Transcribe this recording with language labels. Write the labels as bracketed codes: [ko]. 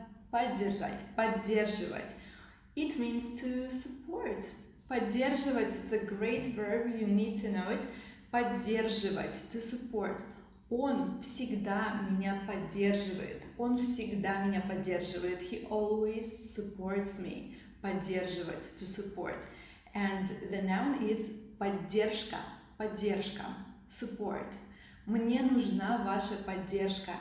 [ru] Поддержать, поддерживать. [en] It means to support. Поддерживать, it's a great verb, you need to know it. Поддерживать, to support. [ru] Он всегда меня поддерживает. Он всегда меня поддерживает. [en] He always supports me. Поддерживать, to support. And the noun is поддержка, поддержка, support. [ru] Мне нужна ваша поддержка.